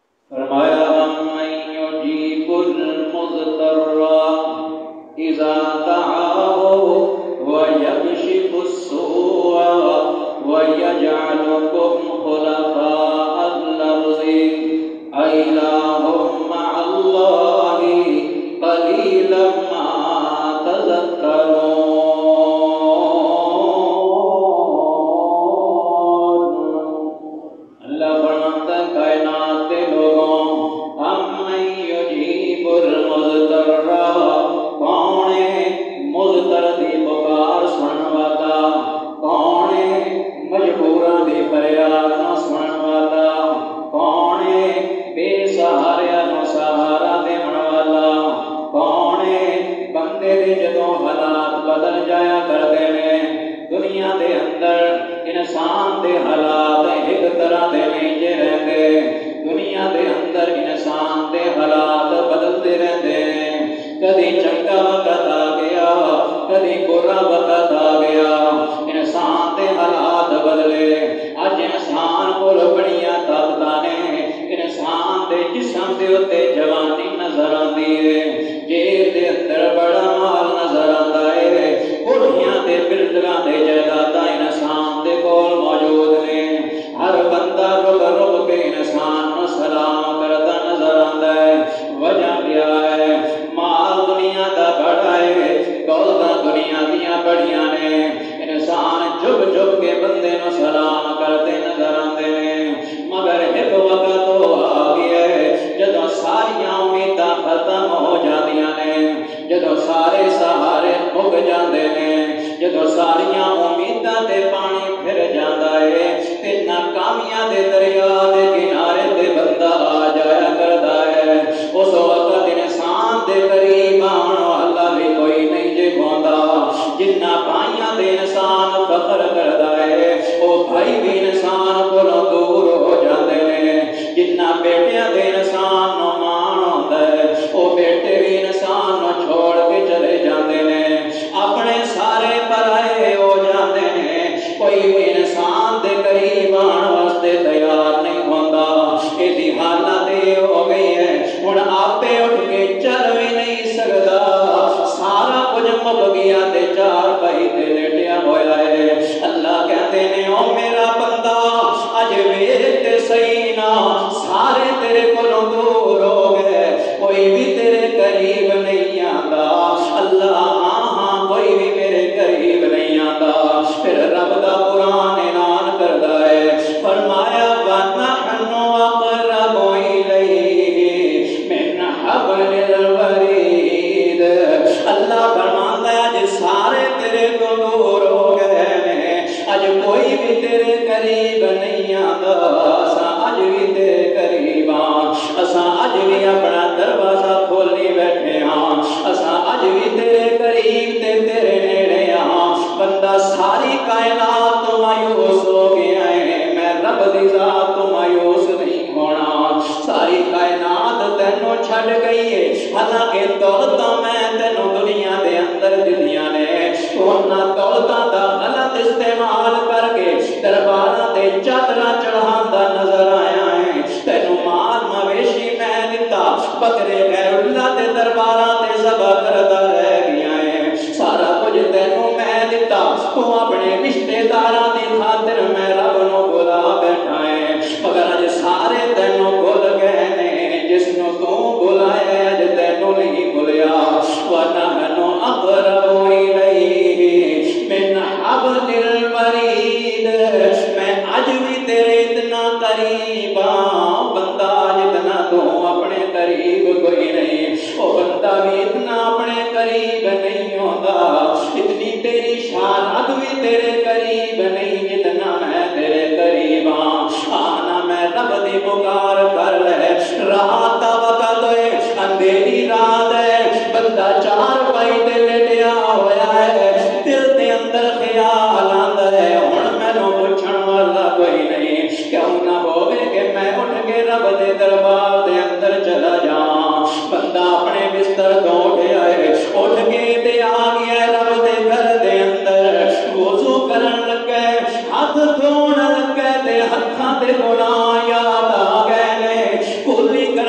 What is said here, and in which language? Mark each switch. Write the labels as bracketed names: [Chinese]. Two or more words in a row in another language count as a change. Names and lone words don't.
[Arabic] فرمایا امن یجیب المضطر اذا دعاه ویکشف السوء ویجعلکم خلفاء الارض أإله مع الله قليلا ما تذكرون۔ [Punjabi] اللہ فرماتا ہے کائنات کے لوگوں [Arabic] امن یجیب المضطر، [Punjabi] کون ہے مضطر دی پکار سنن والا، کون ہے مجبوراں دی فریاد نہ سنن والا، کون ہے بے سہارا نو سہارا دیون والا، کون ہے بندے دے جدوں حالات بدل جایا کردے نے، دنیا دے اندر انسان دے حالات ایک طرح دے نہیں جے رہندے، دنیا دے اندر انسان دے حالات بدلتے رہندے، کدی چنگا وقت آ گیا کدی برا وقت آ گیا، انسان دے حالات بدلے، اج انسان کول بڑیاں طاقتاں نے، انسان دے جسم دے اتے جوانی نظر آندی ہے، جیب دے اندر بڑا مال نظر آندا ہے، کوٹھیاں تے بلڈنگاں تے جائیداداں انسان دے کول موجود نے، ہر بندہ رک رک کے انسان نو سلام کردا نظر آندا ہے، وجہ کیا ہے؟ مال دنیا دا بڑا ہے، دولتاں دنیا دیاں بڑیاں نے، انسان جھک جھک کے بندے نو سلام کرتے نظر آندے نے، مگر ایک وقت تو آ گیا ہے جدوں ساریاں امیداں ختم ہو جاندیاں نے، جدوں سارے سہارے مک جاندے نے، جدوں ساریاں امیداں تے پانی پھر جاندا ہے تے ناکامیاں دے دریا دے کنارے تے بندہ آ جایا کردا ہے، اس وقت انسان دے قریب آن والا بھی کوئی نہیں جے ہوندا، جنہ بھائیاں دے انسان فخر کردا ہے او بھائی بھی انسان کولوں دور ہو جاندے نے، جنہ بیٹیاں دے انسان نو مان ہوندا ہے او بیٹے بھی انسان نو چھوڑ کے چلے جاندے نے، اپنے سارے پرائے ہو جاندے نے، کوئی بھی انسان دے قریب آن واسطے تیار نہیں ہوندا، ایدی حالت یہ ہو گئی ہے ہن آپے اٹھ کے چل بھی نہیں سکدا، سارا کچھ مک گیا تے چار پائی تے لیٹیا ہویا ہے، اللہ کہتے نے او میرا بندہ اج ویکھ تے صحیح نا، سارے تیرے کولوں دور ہو گئے، کوئی بھی تیرے قریب نہیں آندا، اللہ ہاں ہاں کوئی بھی میرے قریب نہیں آندا، پھر رب دا قرآن اعلان کردا ہے، فرمایا [Arabic] وَنَحْنُ أَقْرَبُ إِلَيْهِ مِنْ حَبْلِ الْوَرِيدِ، [Punjabi] اللہ فرماندا ہے اج سارے تیرے کو دور ہو گئے نے، اج کوئی بھی تیرے قریب نہیں آندا، اساں اج بھی تیرے قریب ہاں، اساں اج بھی اپنا دروازہ کھولی بیٹھے ہاں، اساں اج بھی تیرے قریب تے تیرے نیڑے ہاں، بندہ ساری کائنات تو مایوس ہو گیا ہے، میں رب دی ذات تو مایوس نہیں ہونا، ساری کائنات تینوں چھڈ گئی ہے، حالانکہ دولتاں میں تینوں دنیا دے اندر دنیا نے، تو انہاں دولتاں دا غلط استعمال کر کے درباراں تے چادراں چڑھاندا نظر آیا ہے، تینوں مال مویشی میں دتا، بکرے غیر اللہ دے درباراں تے ذبح کردا رہ گیا ہے، سارا کچھ تینوں میں دتا، تو اپنے رشتے داراں دی خاطر میں رب نو بلا بیٹھا ہے، مگر اج سارے تینوں بھول گئے نے، جس نو تو بلایا اج تینوں نہیں بھولیا، [Arabic] وَنَحْنُ أَقْرَبُ إِلَيْهِ مِنْ حَبْلِ الْوَرِيدِ، [Punjabi] میں اج بھی تیرے اتنا قریب ہاں، بندہ جتنا تو اپنے قریب کوئی نہیں، او بندہ بھی اتنا اپنے قریب نہیں ہوتا، اتنی تیری شان بھی تیرے قریب نہیں جتنا میں تیرے قریب ہاں، آنا میں رب دی پکار کر لے، رات دا وقت ہے، اندھیری رات ہے، بندہ چار پائی تے لیٹیا ہویا ہے، دل دے اندر خیال آندا ہے ہن مینوں پوچھن والا کوئی نہیں، کیوں نہ ہووے کہ میں اٹھ کے رب دے دربار دے اندر چلا جاواں، بندہ اپنے بستر تو اٹھیا ہے، اٹھ کے تے آ گیا رب دے گھر دے اندر، وضو کرن لگا ہاتھ دھون لگا تے ہتھاں تے گناہ یاد آ گئے نے، کلی